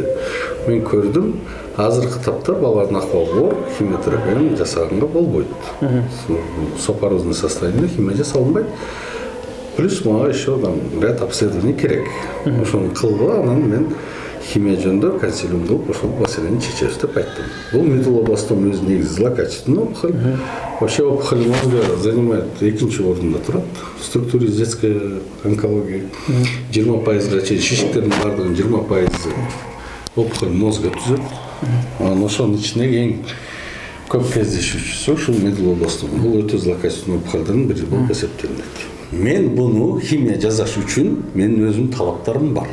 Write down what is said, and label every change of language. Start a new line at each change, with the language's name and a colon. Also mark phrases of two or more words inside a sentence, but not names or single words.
Kyrgyz: Мен көрдүм, азыркы тапта баланын акыбалы оор, химиотерапияны жасаганга болбойт.
Russian: Сопорозный состояние
Kyrgyz: химия жасалынбайт.
Russian: Плюс мага еще ряд обследований керек.
Kyrgyz: Ошону кылгыла, анан мен химия жөнүндө консилиум кылып, ошол маселени чечебиз деп айттым. Бул медулобластома өзү негизи
Russian: злокачественный опухоль. Вообще опухоль мозга занимает
Kyrgyz: экинчи орунда турат.
Russian: В структуре детской онкологии 20%
Kyrgyz: чейин шишиктердин бардыгынын
Russian: 20% опухоль мозга түзөт.
Kyrgyz: Анан ошонун ичинде эң көп кездешүүчүсү ушул медулобластома. Бул өтө злокачественный опухольдордун бири болуп эсептелинет. Мен буну химия жасаш үчүн менин өзүмдүн талаптарым бар.